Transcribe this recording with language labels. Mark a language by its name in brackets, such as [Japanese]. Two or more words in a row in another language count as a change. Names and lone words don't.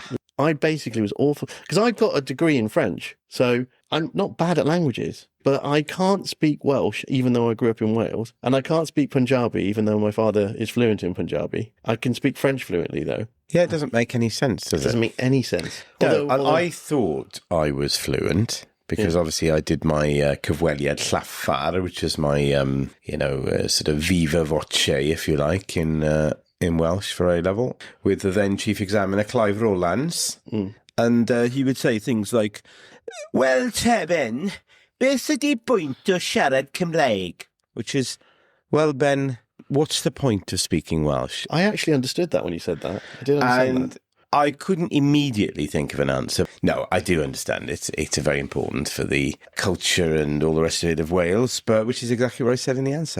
[English] I basically was awful because I've got a degree in French, so I'm not bad at languages, but I can't speak Welsh, even though I grew up in Wales, and I can't speak Punjabi, even though my father is fluent in Punjabi. I can speak French fluently, though. Yeah, it doesn't make any sense, does it? It doesn't make any sense. No, I thought I was fluent because obviously I did my [Welsh] cyfweliad llafar, [English] which is my, sort of [Latin] viva voce, [English] if you like, in Welsh for A-level, with the then Chief Examiner Clive Rowlands. And he would say things like, "Well, [Welsh] te Ben, beth ydi bwynt o siarad Cymraeg?" [English] Which is, well, Ben, what's the point of speaking Welsh? I actually understood that when you said that. I did understand that. I couldn't immediately think of an answer. No, I do understand it. It's very important for the culture and all the rest of it of Wales, but which is exactly what I said in the answer.